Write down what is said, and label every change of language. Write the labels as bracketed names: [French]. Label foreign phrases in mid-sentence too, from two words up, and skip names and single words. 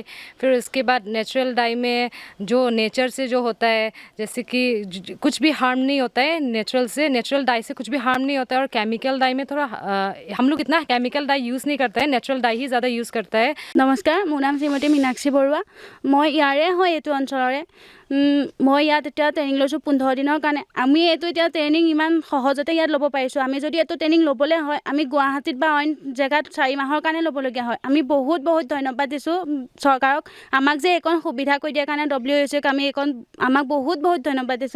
[Hindi] फिर उसके बाद [English] natural dye [Hindi] में जो नेचर से जो होता है, जैसे कि कुछ भी हार्म नहीं होता है [English] natural dye [Hindi] से कुछ भी हार्म नहीं होता है। और केमिकल डाई में थोड़ा हम लोग इतना [English] chemical dye use [Hindi] नहीं करता है, [English] natural dye [Hindi] ही ज़्यादा यूज़ करता है। [Assamese] নমস্কাৰ, মোৰ নাম শ্ৰীমতী মীনাক্ষী বৰুৱা। মই ইয়াৰে হয় এইটো অঞ্চলৰে। মই ইয়াত এতিয়া ট্ৰেনিং লৈছোঁ 15 দিনৰ কাৰণে। আমি এইটো এতিয়া ট্ৰেনিং ইমান সহজতে ইয়াত ল'ব পাৰিছোঁ। আমি যদি এইটো ট্ৰেনিং ল'বলৈ হয় আমি গুৱাহাটীত বা অইন জেগাত 4 মাহৰ কাৰণে ল'বলগীয়া হয়। আমি বহুত ধন্যবাদ দিছোঁ চৰকাৰক, আমাক যে এইকণ সুবিধা কৰি দিয়াৰ কাৰণে WHOক আমি আমাক বহুত ধন্যবাদ দিছোঁ।